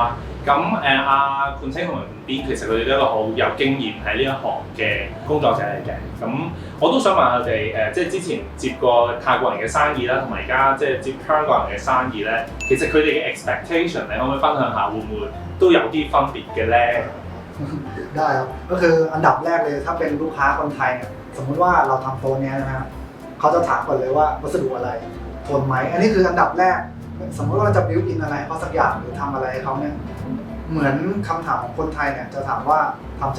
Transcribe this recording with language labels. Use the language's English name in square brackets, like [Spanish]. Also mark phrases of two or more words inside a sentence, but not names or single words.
[Cantonese] 咁阿冠星同埋癲其實佢哋都係一個好有經驗喺呢一行嘅工作者嚟嘅。咁我都想問佢哋即係之前接過泰國人嘅生意啦，同埋而家即係接香港人嘅生意咧，其實佢哋嘅 expectation 你可唔可以分享下會唔會都有啲分別嘅咧？ [Thai] ได้ครับก็คืออันดับแรกเลยถ้าเป็นลูกค้าคนไทยเนี่ยสมมุติว่าเราทำโต๊ะนี้นะฮะเขาจะถามก่อนเลยว่าวัสดุอะไรทนไหมอันนี้คืออันดับแรกสมมติว่าเราจะบิวอินอะไรเขาสักอย่างหรือทำอะไรให้เขาเนี่ยเหมือนคำถามของคนไทยเนี่ยจะถามว่าทำ